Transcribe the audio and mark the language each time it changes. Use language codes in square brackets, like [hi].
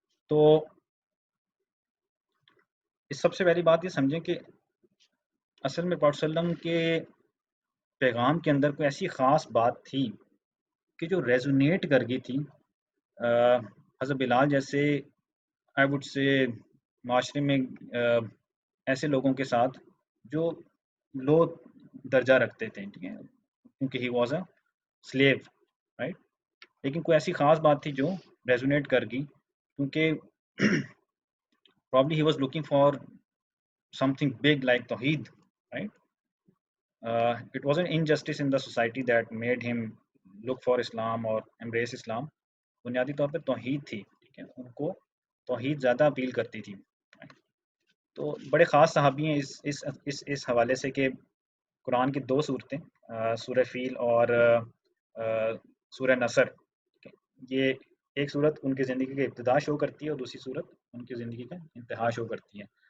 [ur] تو اس سب سے پہلی بات یہ سمجھیں کہ اصل میں پاک صلی اللہ علیہ وسلم کے پیغام کے اندر کوئی ایسی خاص بات تھی کہ جو ریزونیٹ کر گئی تھی حضرت بلال جیسے آئی وڈ سے معاشرے میں ایسے لوگوں کے ساتھ جو لو درجہ رکھتے تھے، ٹھیک ہے، کیونکہ [en] He was a slave. Right. [ur] لیکن کوئی ایسی خاص بات تھی جو ریزونیٹ کر گئی، کیونکہ [en] probably he was looking for something big like Tawheed, right? It was an injustice in the society that made him look for Islam or embrace Islam. [ur] بنیادی طور پہ توحید تھی، ٹھیک ہے، ان کو توحید زیادہ اپیل کرتی تھی. تو بڑے خاص صحابی ہیں اس حوالے سے کہ قرآن کی 2 صورتیں، سورہ فیل اور سورہ نصر، یہ ایک صورت ان کی زندگی کا ابتدا شو کرتی ہے اور دوسری صورت ان کی زندگی کا انتہا شو کرتی ہے.